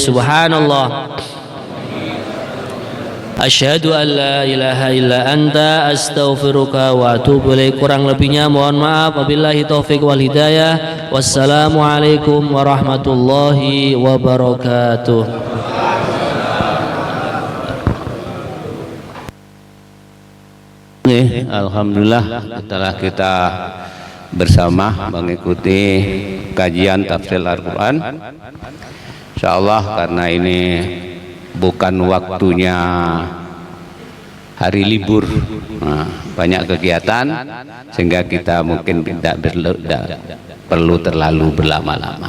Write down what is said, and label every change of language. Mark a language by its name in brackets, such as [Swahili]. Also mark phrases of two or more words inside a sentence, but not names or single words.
[Arabic] سبحان الله، أشهد أن لا إله إلا أنت، أستغفرك وأتوب إليك. [Indonesian] Kurang lebihnya mohon maaf. [Arabic] وبالله التوفيق والهداية. والسلام عليكم ورحمة الله وبركاته. [Indonesian] Alhamdulillah, setelah kita bersama mengikuti kajian tafsir Al-Quran, insyaallah karena ini bukan waktunya hari libur, banyak kegiatan, sehingga kita mungkin tidak perlu terlalu berlama-lama.